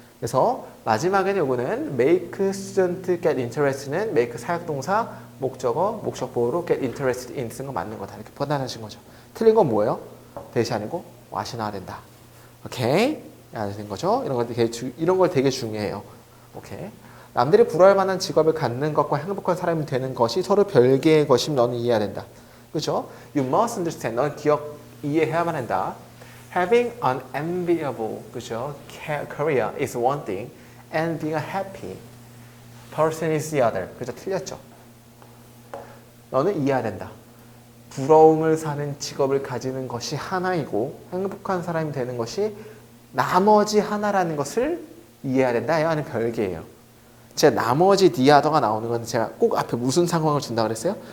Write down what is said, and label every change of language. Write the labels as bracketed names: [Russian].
[Korean] 그래서 마지막에는 요거는 [English] make student get interested [Korean] 는 make 사역동사 목적어 목적보호로 [English] get interested in [Korean] 쓴 거 맞는 거다. 이렇게 판단하신 거죠. 틀린 건 뭐예요? 대시 아니고 what이 나와야 된다. 오케이? 아는 거죠? 이런 걸 되게 중요해요. 오케이. 남들이 부러워할 만한 직업을 갖는 것과 행복한 사람이 되는 것이 서로 별개의 것임 너는 이해해야 된다. 그렇죠? [English] You must understand. [Korean] 너는 이해해야만 한다. [English] Having an enviable, [Korean] 그죠? [English] career is one thing, and being a happy person is the other. [Korean] 그죠? 틀렸죠? 너는 이해해야 된다. 부러움을 사는 직업을 가지는 것이 하나이고 행복한 사람이 되는 것이 나머지 하나라는 것을 이해해야 된다. 아니면 별개예요. 제가 나머지 디아더가 나오는 건 제가 꼭 앞에 무슨 상황을 준다 그랬어요?